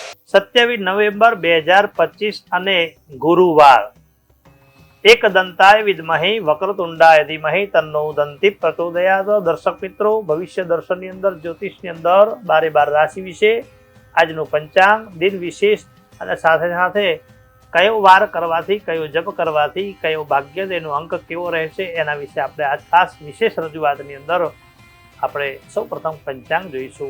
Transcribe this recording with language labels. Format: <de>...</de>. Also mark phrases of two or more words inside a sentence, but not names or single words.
<gu>27 નવેમ્બર 2025 અને ગુરુવાર.</gu> <sa>एकदंताय विद्महे वक्रतुंडाय धीमहि तन्नो दंती प्रचोदयात्।</sa> <hi>दर्शक मित्रों,</hi> <gu>भविष्य दर्शन ની અંદર જ્યોતિષની અંદર 12 રાશિ વિશે આજનું પંચાંગ, દિન વિશેષ અને સાથે સાથે કયો વાર કરવાથી, કયો જપ કરવાથી, કયો ભાગ્ય તેનો અંક કેવો રહેશે એના વિશે આપણે આ ખાસ વિશેષ રજૂઆતની અંદર આપણે સૌપ્રથમ પંચાંગ જોઈશું.</gu>